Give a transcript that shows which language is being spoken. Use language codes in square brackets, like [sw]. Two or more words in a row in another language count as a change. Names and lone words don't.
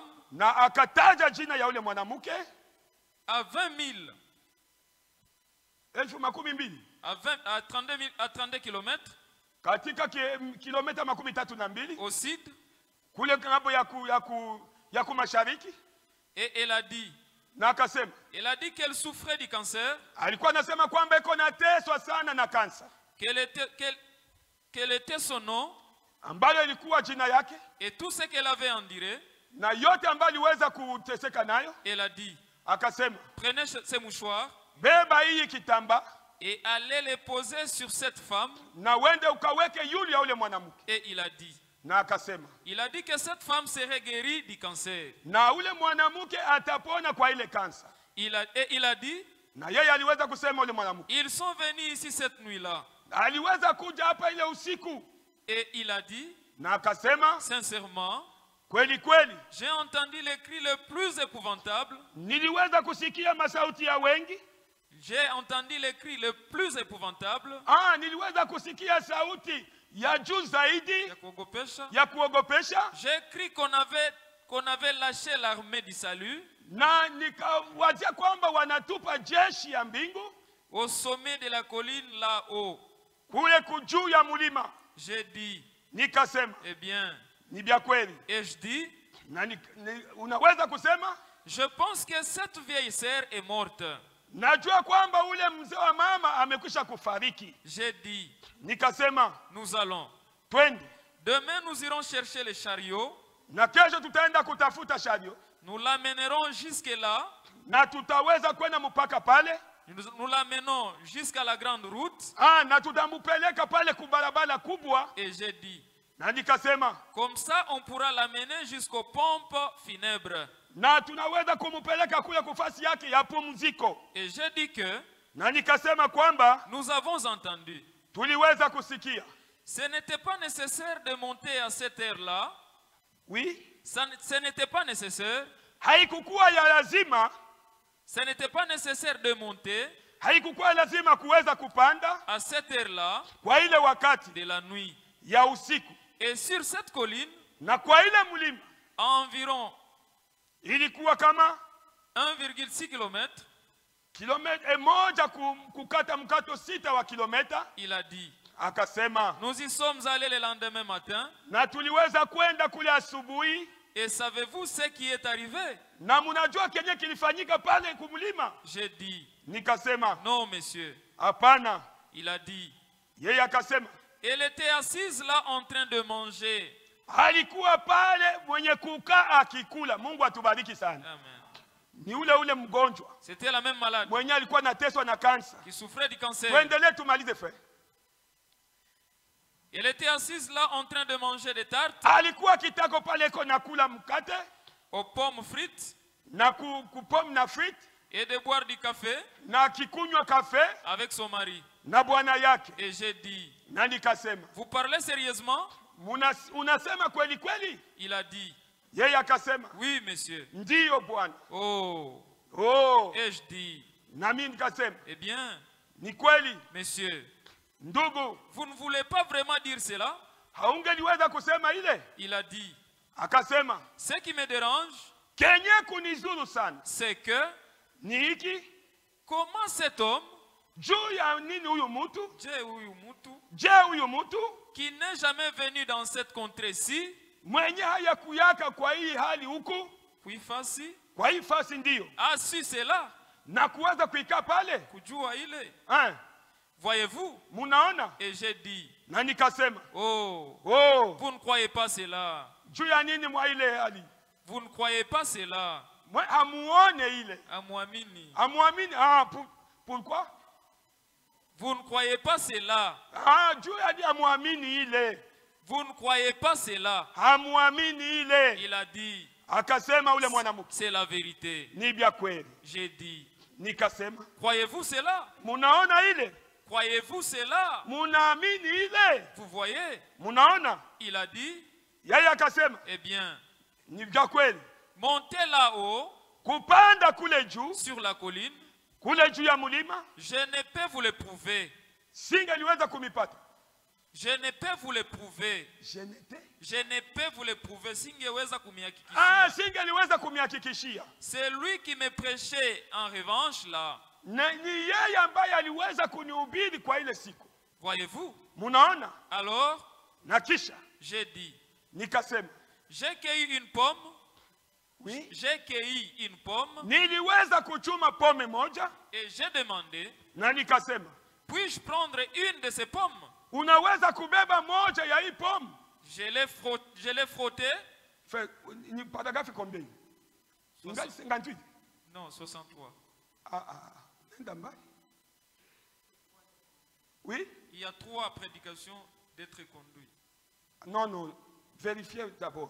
[sw] na akataja jina ya ule mwanamke [fr] à 20 000, 12,000 à 32 kilomètres [sw] katika kilomita 32 [fr] au sud. [sw] kule ngambo ya mashariki [fr] Et elle a dit qu'elle souffrait du cancer, [sw] alikuwa anasema kwamba iko nateswa sana na kansa [fr] quel était son nom [sw] ambayo ilikuwa jina yake [fr] et tout ce qu'elle avait enduré. [sw] na yote ambayo aliweza kuteseka nayo. [fr] Elle a dit, [sw] Akasema, [fr] prenez ces mouchoirs [sw] beba hii kitamba [fr] et allez les poser sur cette femme. [sw] na wende ukaweke yule ya ule mwanamke. [fr] Et il a dit, [sw] Na akasema, [fr] il a dit que cette femme serait guérie du cancer. [sw] na ule mwanamke atapona kwa ile kansa. [fr] Il a dit, [sw] Na yeye aliweza kusema ule mwanamke, [fr] ils sont venus ici cette nuit-là. [sw] aliweza kuja hapa ile usiku. [fr] Et il a dit, [sw] Na akasema, [fr] sincèrement, [sw] kweli kweli [fr] j'ai entendu les cris le plus épouvantable. [sw] niliweza kusikia masauti ya wengi [fr] J'ai entendu les cris les plus épouvantables. [sw] Niliweza kusikia sauti ya juu zaidi Ya kuogopesha. ya kuogopesha. [fr] J'ai cru qu'on avait lâché l'armée du salut [sw] Na nikawazia kwamba wanatupa jeshi ya mbingu [fr] au sommet de la colline là-haut. [sw] kule juu ya mulima. [fr] J'ai dit, [sw] Nikasema, [fr] eh bien, [sw] ni vya kweli. [fr] et je dis, [sw] Na unaweza kusema, [fr] je pense que cette vieille sœur est morte. [sw] najua kwamba ule mzee wa mama amekwisha kufariki. [fr] J'ai dit, [sw] Nikasema, [fr] nous allons. [sw] twende. [fr] Demain, nous irons chercher le chariot. [sw] Na kesho tutaenda kutafuta chariot. [fr] Nous l'amènerons jusque là. [sw] Na tutaweza kwenda mpaka pale. [fr] Nous l'amenons jusqu'à la grande route. [sw] Na tutamupeleka pale kubarabara kubwa. [fr] Et j'ai dit, [sw] Na nikasema, [fr] comme ça, on pourra l'amener jusqu'aux pompes funèbres. [sw] na tunaweza kumupeleka kule kufasi yake ya pumziko. [fr] Et j'ai dit que [sw] Na nikasema kwamba [fr] nous avons entendu. [sw] tuliweza kusikia. [fr] Ce n'était pas nécessaire de monter à cette heure-là. Oui. Ce n'était pas nécessaire. [sw] Haikukuwa ya lazima. [fr] Ce n'était pas nécessaire de monter [sw] Haikukuwa lazima kuweza kupanda [fr] à cette heure-là [sw] kwa ile wakati [fr] de la nuit. [sw] ya usiku. [fr] Et sur cette colline, [sw] Na kwa ile mlima [fr] à environ [sw] ilikuwa kama [fr] 1,6 km, [sw] kilomita moja kukata mkato 6 wa kilomita. [fr] il a dit, [sw] Akasema, [fr] nous y sommes allés le lendemain matin. [sw] na tuliweza kwenda kule asubuhi. [fr] Et savez-vous ce qui est arrivé? [sw] Na mnajua kenye kilifanyika pale kumlima? [fr] J'ai dit, [sw] Nikasema, [fr] non, monsieur. [sw] hapana. [fr] Il a dit, [sw] Yeye akasema, [fr] elle était assise là en train de manger. [sw] alikuwa pale mwenye kukaa akikula. Mungu atubariki sana. Amen. Ni ule mgonjwa [fr] C'était la même malade [sw] mwenye alikuwa anateswa na kansa. [fr] qui souffrait du cancer. [sw] Tuendelee tumalize fe. [fr] Elle était assise là en train de manger des tartes [sw] Alikuwa kitako pale ko nakula mkate [fr] aux pommes frites [sw] na kupom na frites [fr] et de boire du café [sw] na kikunywa kafe [fr] avec son mari. [sw] na bwana yake. [fr] Et j'ai dit, [sw] Na nikasema, [fr] vous parlez sérieusement? [sw] unasema kweli kweli? [fr] Il a dit, [sw] Yeye akasema, [fr] oui, monsieur. [sw] ndiyo bwana. [fr] Oh. Et je dis, [sw] Na mimi nikasema, [fr] eh bien, [sw] ni kweli [fr] monsieur, [sw] ndugu. [fr] vous ne voulez pas vraiment dire cela? [sw] Haungeliweza kusema ile? [fr] Il a dit, [sw] Akasema, [fr] ce qui me dérange, [sw] kenye kunizuru sana [fr] c'est que [sw] ni hiki. [fr] comment cet homme, [sw] Juu ya nini huyu mtu? Je, huyu mtu [fr] qui n'est jamais venu dans cette contrée-ci, [sw] mwenye haya kuyaka kwa hii hali huku, kuifasi, kwa hii fasi ndiyo, [fr] a su cela, [sw] na kuweza kuikaa pale? kujua ile. [fr] Voyez-vous? Munaona? Et j'ai dit, [sw] Na nikasema, [fr] vous ne croyez pas cela. [sw] juu ya nini mwa ile hali? [fr] Vous ne croyez pas cela. [sw] Hamuone ile. Amuamini. Hamuamini? [fr] Pourquoi? Vous ne croyez pas cela. [sw] Juu ya hamuamini ile. [fr] Vous ne croyez pas cela. [sw] Hamuamini ile. [fr] Il a dit, [sw] Akasema ule mwanamke, [fr] c'est la vérité. [sw] ni vya kweli. [fr] J'ai dit, [sw] Nikasema, [fr] croyez-vous cela? [sw] munaona ile? [fr] Croyez-vous cela? [sw] Munaamini ile? [fr] Vous voyez? [sw] Munaona? [fr] Il a dit, [sw] Yeye akasema, [fr] eh bien, [sw] ni vya kweli. [fr] montez là-haut, [sw] Kupanda kule juu, [fr] sur la colline, [sw] kule juu ya mulima, [fr] je ne peux vous le prouver. [sw] singeliweza kumipata. [fr] Je ne peux vous le prouver. Je ne peux vous le prouver. [sw] Singeweza kumihakikishia. Singeliweza kumihakikishia. [fr] C'est lui qui me prêchait en revanche là. [sw] Ni yeye ambaye aliweza kunihubiri kwa ile siku. [fr] Voyez-vous? [sw] Munaona? [fr] Alors, [sw] na kisha [fr] j'ai dit, [sw] nikasema, [fr] j'ai cueilli une pomme. Oui. J'ai cueilli une pomme. [sw] Niliweza kuchuma pome moja. [fr] Et j'ai demandé, [sw] na nikasema, [fr] puis-je prendre une de ces pommes? [sw] Unaweza kubeba moja ya hii pomme? [fr] Je l'ai frotté. Ni paragraphe combien? 58. Non, 63. [sw] Nenda mbali. [fr] Oui? Il y a 3 prédications d'être conduit. Non, vérifiez d'abord.